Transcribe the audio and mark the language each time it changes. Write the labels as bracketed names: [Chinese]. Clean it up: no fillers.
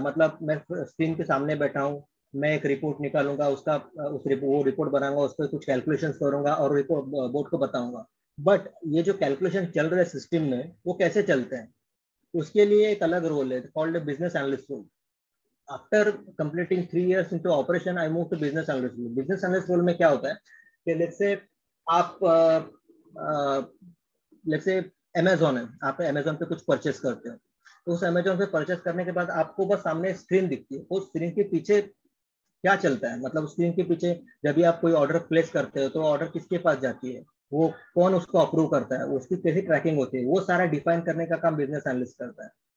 [Hindi] मतलब मैं स्क्रीन के सामने बैठा हूँ, मैं एक रिपोर्ट निकालूंगा, वो रिपोर्ट बनाऊंगा, उस पर कुछ कैलकुलेशंस करूंगा और रिपोर्ट बोर्ड को बताऊंगा। बट ये जो कैलकुलेशन चल रहे हैं सिस्टम में वो कैसे चलते हैं, उसके लिए एक अलग रोल है called business analyst role. [English] After completing 3 years into operation, I moved to business analyst role. [Hindi] Business analyst role में क्या होता है कि let's say आप let's say Amazon है, आप Amazon पे कुछ परचेस करते हो, तो उस Amazon पे परचेस करने के बाद आपको बस सामने स्क्रीन दिखती है। उस स्क्रीन के पीछे क्या चलता है, मतलब स्क्रीन के पीछे जब भी आप कोई ऑर्डर प्लेस करते हो तो ऑर्डर किसके पास जाती है, वो कौन उसको अप्रूव करता है, उसकी कैसी ट्रैकिंग होती है, वो सारा डिफाइन करने का काम बिजनेस एनालिस्ट करता है।